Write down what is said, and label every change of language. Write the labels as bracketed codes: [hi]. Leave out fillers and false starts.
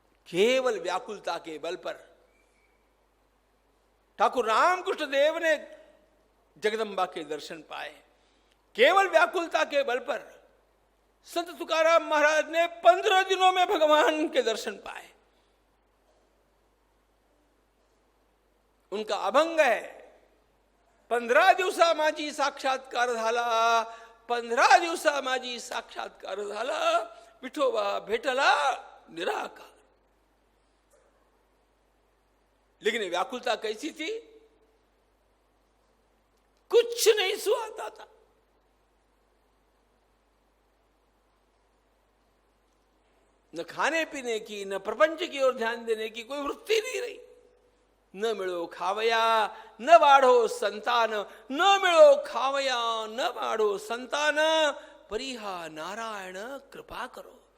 [hi] केवल व्याकुलता के बल पर ठाकुर रामकृष्ण देव ने जगदम्बा के दर्शन पाए। केवल व्याकुलता के बल पर संत तुकाराम महाराज ने 15 दिनों में भगवान के दर्शन पाए। उनका अभंग है, [mr] 15 दिवसा माझी साक्षात्कार झाला, 15 दिवसा माझी साक्षात्कार झाला, विठोबा भेटला निराकार। [hi] लेकिन व्याकुलता कैसी थी? कुछ नहीं सुहाता था। न खाने पीने की, न प्रपंच की ओर ध्यान देने की कोई वृत्ति नहीं रही। [mr] न मिळो खावया न वाढो संतान, न मिळो खावया न वाढो संतान, परिहा नारायण कृपा करो.